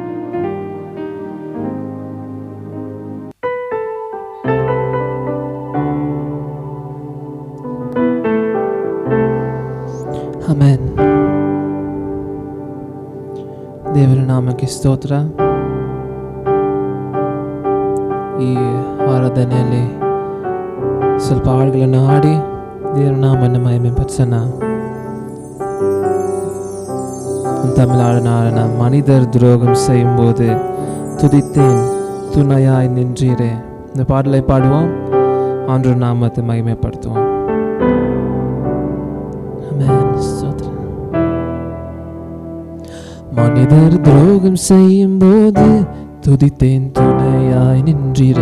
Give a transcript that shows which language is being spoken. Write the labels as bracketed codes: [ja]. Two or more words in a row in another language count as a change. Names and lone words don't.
[kn] ಆಮೆನ್. ದೇವರ ನಾಮಕ್ಕೆ ಸ್ತೋತ್ರ. ಈ ಆರಾಧನೆಯಲ್ಲಿ ಸ್ವಲ್ಪ ಹಾಡುಗಳನ್ನು ಹಾಡಿ ದೇವರ ನಾಮವನ್ನು ಮಹಿಮೆ ಪಡಿಸೋಣ. [ta] தமிழ் ஆடனான மனிதர் துரோகம் செய்யும் போது துதித்தேன் துணையாய் நின்றீரே. இந்த பாடலை பாடுவோம், ஆண்டவர் நாமத்தை மகிமைப்படுத்துவோம். மனிதர் துரோகம் செய்யும் போது துதித்தேன் துணையாய் நின்றீரே.